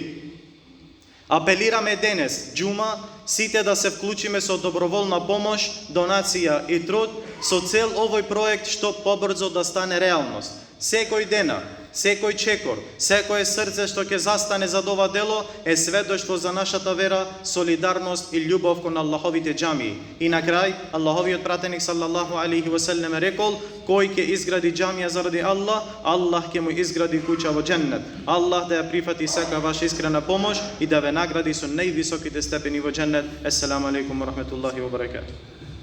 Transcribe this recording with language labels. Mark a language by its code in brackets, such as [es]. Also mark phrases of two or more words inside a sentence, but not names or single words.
[mk] Апелираме денес, џума, сите да се вклучиме со доброволна помош, донација и труд, со цел овој проект што побрзо да стане реалност. Секој дена, секој чекор, секое срце што ќе застане за ова дело е сведоштво за нашата вера, солидарност и љубов кон Аллаховите џамии. И на крај, Аллаховиот пратеник [ar] صلى الله عليه وسلم [mk] рекол: кој ќе изгради џамија заради Аллах, Аллах ќе му изгради куќа во џеннет. Аллах да ја прифати сека ваша искрена помош и да ве награди со највисоките степени во џеннет. [ar] السلام عليكم ورحمة الله وبركاته.